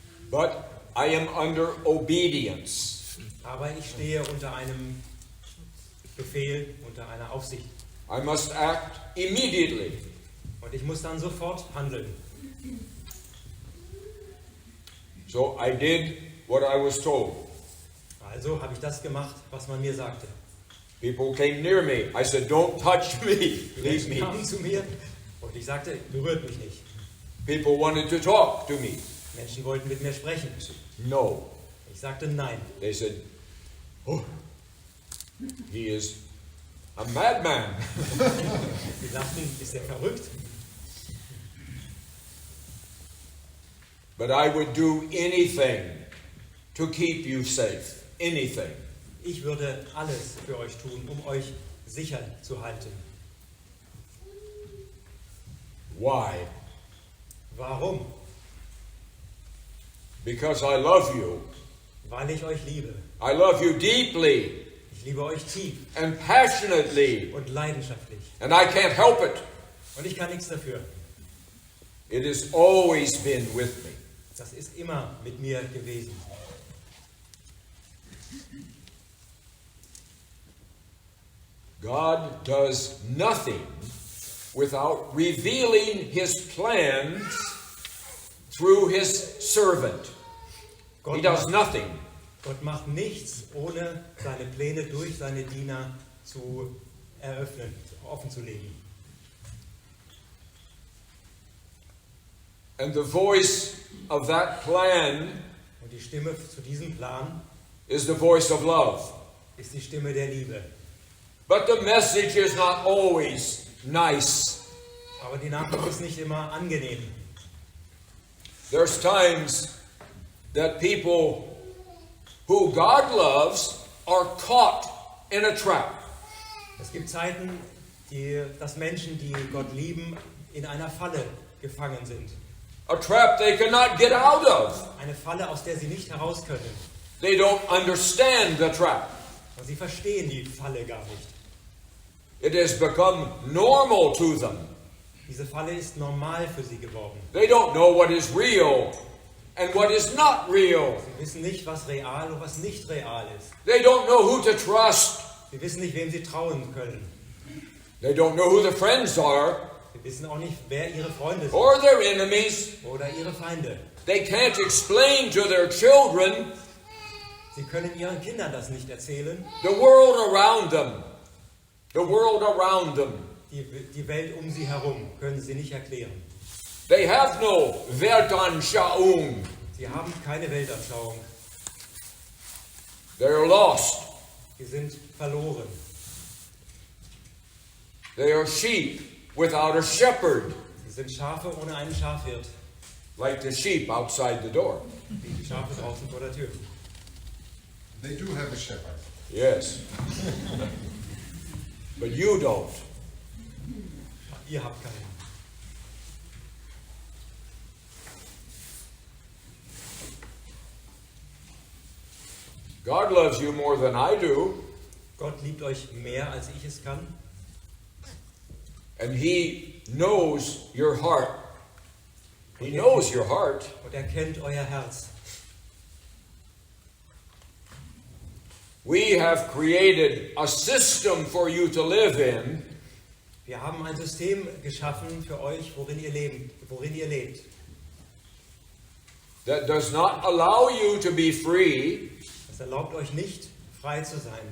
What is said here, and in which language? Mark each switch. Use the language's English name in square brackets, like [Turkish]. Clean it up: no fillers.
[English] But I am under obedience. [German] Aber ich stehe unter einem Befehl, unter einer Aufsicht. [English] I must act immediately. [German] Und ich muss dann sofort handeln. [English] So I did what I was told. [German] Also habe ich das gemacht, was man mir sagte. [English] People came near me. I said, don't touch me. [German] Die [English] Leave [German] Menschen [English] me. [German] kamen zu mir und ich sagte, berührt mich nicht. [English] People wanted to talk to me. [German] Menschen wollten mit mir sprechen. [English] No. [German] Ich sagte nein. [English] They said, oh, he is a madman. [German] Sie sagten, ist er verrückt? [English] But I would do anything to keep you safe. Anything. [German] Ich würde alles für euch tun, um euch sicher zu halten. [English] Why? [German] Warum? [English] Because I love you. [German] Weil ich euch liebe. [English] I love you deeply [German] Ich liebe euch tief [English] and passionately, [German] und leidenschaftlich. [English] and I can't help it. [German] Und ich kann nichts dafür. [English] It has always been with me. [German] Das ist immer mit mir gewesen. [English] God does nothing without revealing His plans through His servant. He does nothing. [German] Gott macht nichts, ohne seine Pläne durch seine Diener zu eröffnen, offenzulegen. [English] And the voice of that plan [German] Und die Stimme zu diesem Plan [English] is the voice of love. [German] ist die Stimme der Liebe. [English] But the message is not always nice. [German] Aber die Nachricht ist nicht immer angenehm. [English] There's times that people who God loves are caught in a trap. [German] Es gibt Zeiten, dass Menschen, die Gott lieben, in einer Falle gefangen sind. [English] A trap they cannot get out of. [German] Eine Falle, aus der sie nicht heraus können. [English] They don't understand the trap. [German] Und sie verstehen die Falle gar nicht. [English] It has become normal to them. [German] Diese Falle ist normal für sie geworden. [English] They don't know what is real and what is not real. [German] Sie wissen nicht, was real und was nicht real ist. [English] They don't know who to trust. [German] Sie wissen nicht, wem sie trauen können. [English] They don't know who the friends are [German] Sie wissen auch nicht, wer ihre Freunde sind [English] or their enemies. [German] oder ihre Feinde. [English] They can't explain to their children [German] Sie können ihren Kindern das nicht erzählen. [English] the world around them. The world around them. [German] Die Welt um sie herum können sie nicht erklären. [English] They have no Weltanschauung. [German] Sie haben keine Weltanschauung. [English] They're lost. [German] Sie sind verloren. [English] They are sheep without a shepherd, [German] Sie sind Schafe ohne einen Schafhirt. [English] like the sheep outside the door. [German] Wie die Schafe draußen vor der Tür. [English] They do have a shepherd. Yes. But you don't. [German] Ihr habt keinen. [English] God loves you more than I do, [German] Gott liebt euch mehr, als ich es kann. [English] and He knows your heart. He knows your heart. [German] Und er kennt euer Herz. [English] We have created a system for you to live in [German] Wir haben ein System geschaffen für euch, worin ihr lebt. [English] that does not allow you to be free, [German] Es erlaubt euch nicht, frei zu sein.